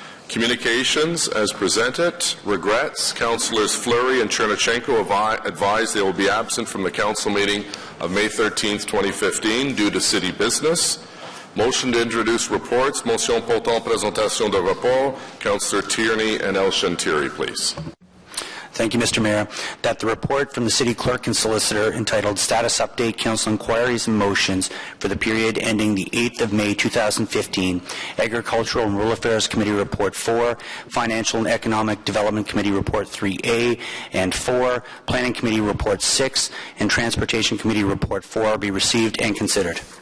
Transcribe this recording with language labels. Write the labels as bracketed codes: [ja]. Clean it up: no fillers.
[en] Communications as presented. Regrets. Councillors Fleury and Chernyshenko advise they will be absent from the council meeting of May 13th, 2015 due to city business. Motion to introduce reports. [fr] Motion portant présentation de rapport. [en] Councillor Tierney and El-Shantiri, please. Thank you, Mr. Mayor. That the report from the City Clerk and Solicitor entitled Status Update Council Inquiries and Motions for the period ending the 8th of May 2015, Agricultural and Rural Affairs Committee Report 4, Financial and Economic Development Committee Report 3A and 4, Planning Committee Report 6, and Transportation Committee Report 4 be received and considered.